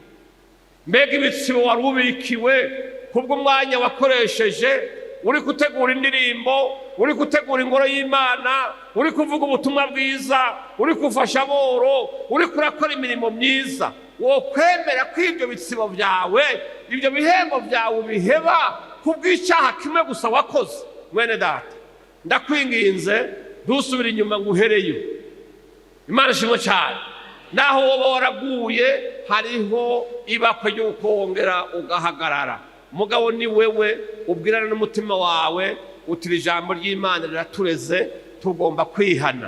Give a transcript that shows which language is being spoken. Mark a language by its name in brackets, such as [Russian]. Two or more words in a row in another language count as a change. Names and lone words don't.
[Rundi] Mbega ibitsibo wari ubikiwe kubw'umwanya wakoresheje uri gutegura indirimbo, uri gutegura ingoro y'Imana, uri kuvuga ubutumwa bwiza, uri gufasha aboro, uri kurakora imirimo myiza. Wo kwemera ko ibyo bitsibo byawe, ibyo bihembo byawe ubiheba kubw'icyaha kimwe gusa wakoze? Mwene data, ndakwinginze ntusubire inyuma ngo uhereyo. Imana ishimwe cyane. Naho woba waraguye hariho ibakwe ryo kongera ugahagarara. Mugabo ni wewe ubwirana n'umutima wawe utira ijambo ry'Imana riratureze, tugomba kwihana.